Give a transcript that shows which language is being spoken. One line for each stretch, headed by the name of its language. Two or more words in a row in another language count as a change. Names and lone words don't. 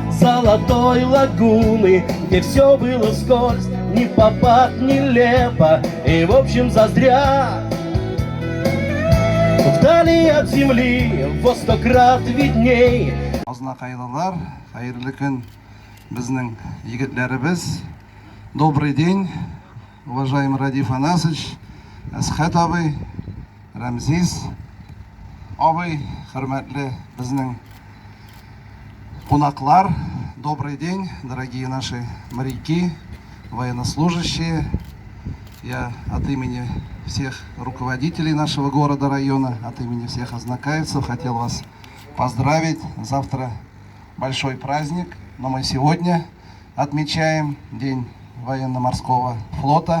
Russian: Золотой лагуны, где все было вскользь, ни в попад, нелепо и в общем зазря. Вдали от земли, во 100 крат видней.
Tatar: Біздің егетлеріміз.
Russian: Добрый день, уважаемый Радиф Анасович, Асхат абый, Рамзис абый,
Tatar: хөрмәтле біздің кунаклар.
Russian: Добрый день, дорогие наши моряки, военнослужащие. Я от имени всех руководителей нашего города, района, от имени всех ознакаевцев хотел вас поздравить. Завтра большой праздник. Но мы сегодня отмечаем День военно-морского флота.